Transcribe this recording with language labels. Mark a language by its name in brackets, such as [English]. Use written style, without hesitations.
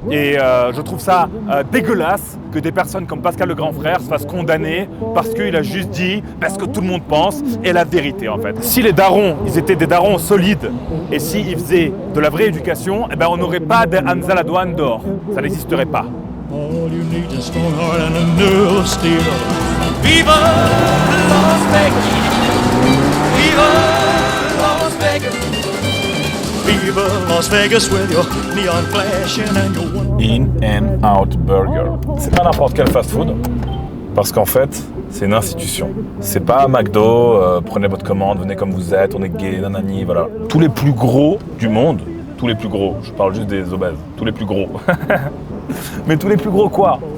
[French] Et je trouve ça dégueulasse que des personnes comme Pascal le grand frère se fassent condamner parce qu'il a juste dit ce que tout le monde pense et la vérité, en fait. Si les darons, ils étaient des darons solides et s'ils faisaient de la vraie éducation, eh ben, on n'aurait pas de Hamza à la douane dehors. Ça n'existerait pas. [English] All you need is a strong heart and a nerve of steel. Viva Las Vegas! Viva Las Vegas! Viva Las Vegas with your neon flashing and your In-N-Out Burger. [French] C'est pas n'importe quel fast-food, parce qu'en fait, c'est une institution. C'est pas McDo, prenez votre commande, venez comme vous êtes, on est gay, nanani, voilà. Tous les plus gros du monde, tous les plus gros, je parle juste des obèses, tous les plus gros. Mais tous les plus gros quoi?